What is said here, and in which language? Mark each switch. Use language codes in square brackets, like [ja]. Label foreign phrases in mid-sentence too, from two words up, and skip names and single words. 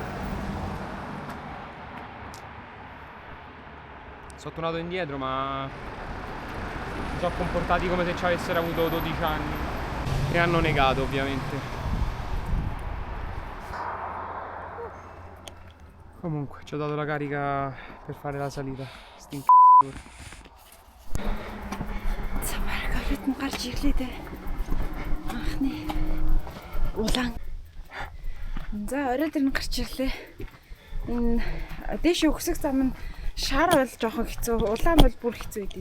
[it] Sono tornato indietro, ma si sono comportati come se ci avessero avuto 12 anni e hanno negato, ovviamente. Comunque ci ho dato la carica per fare la salita, sti incazzatori. [mn] Ритм гарч ирлээ дээ. Анхны улаан. За орой дээр нь гарч ирлээ. Энэ дээш өгсөх зам нь шар бол жоохон хэцүү, улаан бол бүр хэцүү дээ.